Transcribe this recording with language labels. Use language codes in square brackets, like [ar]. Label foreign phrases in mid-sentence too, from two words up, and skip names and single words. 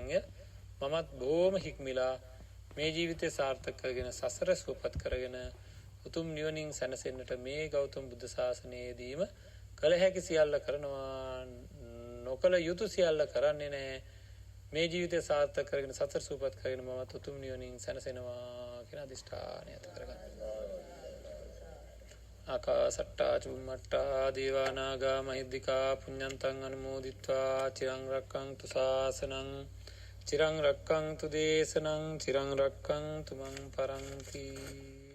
[si] මමත් බොහොම හික්මිලා මේ ජීවිතය සාර්ථක කරගෙන සසර සුවපත් කරගෙන උතුම් නිවනින් සැනසෙන්නට මේ ගෞතම බුද්ධ ශාසනයේදීම කළ හැකි සියල්ල කරනවා. නොකළ යුතු සියල්ල කරන්නේ නැහැ. මේ ජීවිතය සාර්ථක කරගෙන සසර සුවපත් කරගෙන මමත් උතුම් නිවනින් සැනසෙනවා කියන අදිෂ්ඨානය ඇති කරගන්න. [pi] ආකාසට්ටා චුම්මට්ටා දේවා නාග මහිද්దికා පුඤ්ඤන්තං අනුමෝදිත්වා චිරං රක්ඛන්තු ශාසනං චිරං රක්ඛන්තු දේශනං චිරං රක්ඛන්තු මං පරන්ති.